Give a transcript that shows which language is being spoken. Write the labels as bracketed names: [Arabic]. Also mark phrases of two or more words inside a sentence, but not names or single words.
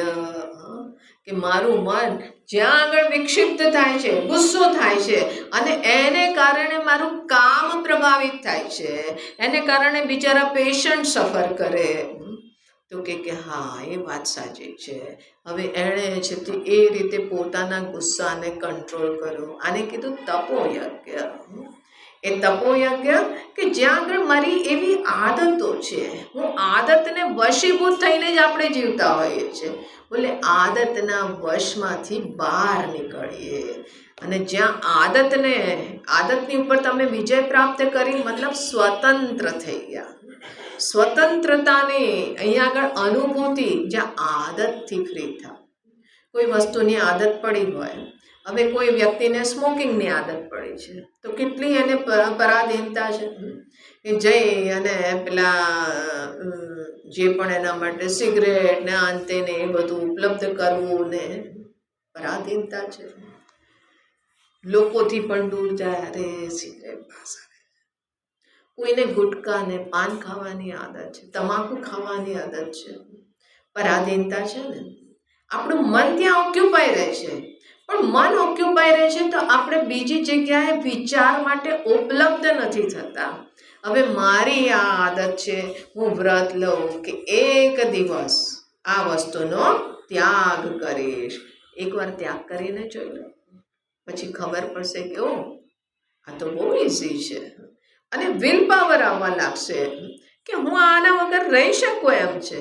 [Gujarati] કે મારું મન જ્યાં આગળ વિક્ષિપ્ત થાય છે, ગુસ્સો થાય છે અને એને કારણે મારું કામ પ્રભાવિત થાય છે, એને કારણે બિચારા [English] patient suffer [Gujarati] करे। તો કે હા એ વાત સાચી છે। હવે એણે છે તે એ રીતે પોતાના ગુસ્સાને કંટ્રોલ કર્યો। આને કીધું તપોયજ્ઞ। એ તપોયજ્ઞ કે જ્યાં આગળ મારી એવી આદતો છે, હું આદતને વશીભૂત થઈને જ આપણે જીવતા હોઈએ છે। બોલે આદતના વશમાંથી બહાર નીકળીએ અને જ્યાં આદતની ઉપર તમે વિજય પ્રાપ્ત કરી, મતલબ સ્વતંત્ર થઈ ગયા। સ્વતંત્રતાને અહીંયા આગળ અનુભૂતિ જ્યાં આદતથી ફ્રી થા। કોઈ વસ્તુની આદત પડી હોય, હવે કોઈ વ્યક્તિને સ્મોકિંગની આદત પડી છે તો કેટલી એને પરાધીનતા છે કે જઈ અને પેલા જે પણ એના માટે સિગરેટ ને અંતે ને એ બધું ઉપલબ્ધ કરવું ને પરાધીનતા છે। લોકોથી પણ દૂર જાય, અરે સિગરેટ પાસ આવે। કોઈને ગુટકા ને પાન ખાવાની આદત છે, તમાકુ ખાવાની આદત છે, પરાધીનતા છે ને। આપણું મન ત્યાં ઑક્યુપાય રહે છે, પણ મન ઑક્યુપાય રહે છે તો આપણે બીજી જગ્યાએ વિચાર માટે ઉપલબ્ધ નથી થતા। હવે મારી આ આદત છે, હું વ્રત લઉં કે એક દિવસ આ વસ્તુનો ત્યાગ કરીશ। એકવાર ત્યાગ કરીને જોઈ લો, પછી ખબર પડશે કે ઓ આ તો બહુ ઈઝી છે અને [English] will power [Gujarati] આવવા લાગશે કે હું આના વગર રહી શકું એમ છે।